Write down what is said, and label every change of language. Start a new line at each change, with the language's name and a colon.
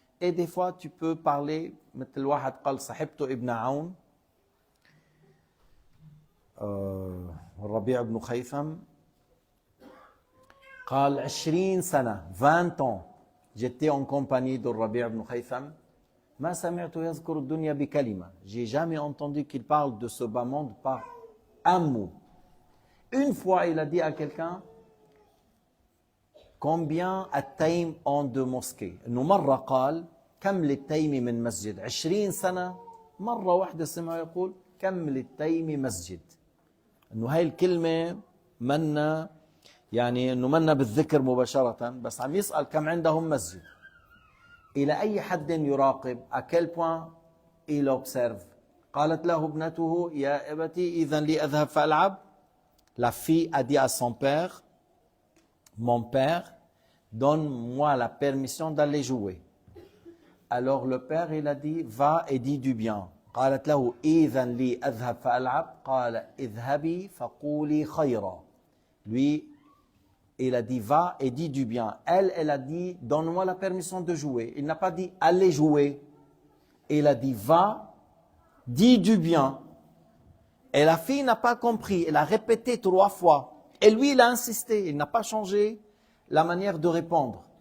French: Et des fois, tu peux parler,
Arabic: مثل واحد قال صاحبته ابن عون الربيع بن خيثم قال 20 سنة
French: 20 ans j'étais en compagnie de Rabi' ibn Khaytham
Arabic: ما سمعت يذكر الدنيا بكلمة
French: j'ai jamais entendu qu'il parle de ce bas monde par un mot. Une fois il a dit à quelqu'un combien
Arabic: التيم
French: ont de mosquées.
Arabic: إنه مرة قال كم للتيم من مسجد 20 سنة مرة واحدة سمع يقول كم للتيم مسجد. إنه هاي الكلمة منا يعني إنه منا بالذكر مباشرة بس عم يسأل كم عندهم مسجد. إلى أي حد يراقب
French: à quel point il observe.
Arabic: قالت له ابنته يا أبتي إذن لي أذهب فألعب.
French: La fille a dit à son père mon père donne-moi la permission d'aller jouer. Alors le père il a dit va et dis du bien.
Arabic: قالت له إذن لي أذهب فألعب قال اذهبي فقولي خيرا.
French: Lui il a dit va et dis du bien. Elle a dit donne-moi la permission de jouer. Il n'a pas dit allez jouer. Il a dit va, dis du bien. Et la fille n'a pas compris. Elle a répété 3 fois. Et lui il a insisté. Il n'a pas changé la manière de répondre.